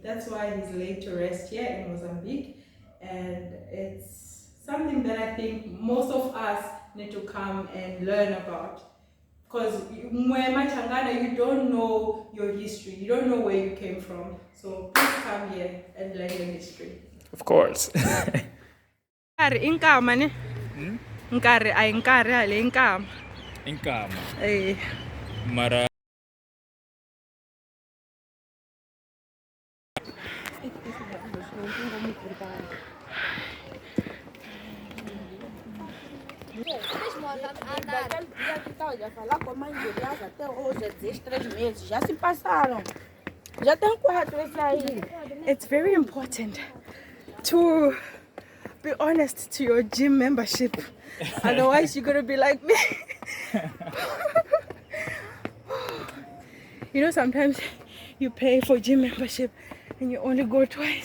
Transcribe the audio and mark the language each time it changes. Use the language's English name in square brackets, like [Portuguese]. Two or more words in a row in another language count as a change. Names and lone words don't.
[English] That's why he's laid to rest here in Mozambique, and it's something that I think most of us need to come and learn about. Because Machangana, you don't know your history, you don't know where you came from. So please come here and learn your history. Of course. [Tsonga] Inkama ne? Nkari ay nkari ale inkama. Inkama. Mara. [Portuguese] Até hoje, 3 meses, já se passaram. Já tem 4 esse aí. [English] It's very important to be honest to your gym membership. Otherwise, you're gonna be like me. You know, sometimes you pay for gym membership and you only go twice.